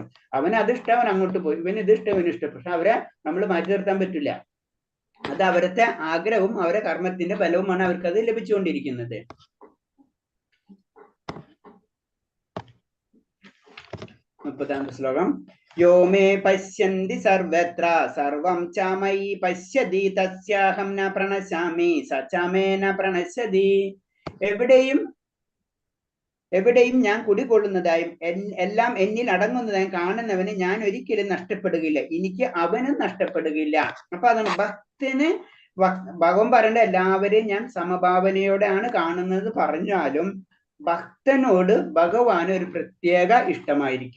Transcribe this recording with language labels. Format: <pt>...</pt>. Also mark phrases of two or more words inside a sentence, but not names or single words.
<ml>അവന് അത് ഇഷ്ടം, അവൻ അങ്ങോട്ട് പോയി. ഇവന് ഇത് ഇഷ്ടം, ഇവന് ഇഷ്ടം. പക്ഷെ അവരെ നമ്മൾ മാറ്റി നിർത്താൻ പറ്റില്ല. അത് അവരുടെ ആഗ്രഹവും അവരുടെ കർമ്മത്തിന്റെ ഫലവുമാണ് അവർക്ക് അത് ലഭിച്ചുകൊണ്ടിരിക്കുന്നത്. 30ാമത്തെ ശ്ലോകം.</ml> <sa>യോ മേ പശ്യന്തി സർവത്ര സർവം ച മയി പശ്യതി തസ്യാഹം ന പ്രണശ്യാമി സ ച മേ ന പ്രണശ്യതി.</sa> <ml>എവിടെയും ഞാൻ കുടികൊള്ളുന്നതായും എല്ലാം എന്നിൽ അടങ്ങുന്നതായും കാണുന്നവന് ഞാൻ ഒരിക്കലും നഷ്ടപ്പെടുകയില്ല, എനിക്ക് അവനും നഷ്ടപ്പെടുകയില്ല. അപ്പൊ അതാണ് ഭക്തന്. ഭഗവാൻ പറയേണ്ട എല്ലാവരെയും ഞാൻ സമഭാവനയോടെയാണ് കാണുന്നത് പറഞ്ഞാലും ഭക്തനോട് ഭഗവാന് ഒരു പ്രത്യേക ഇഷ്ടമായിരിക്കും.</ml>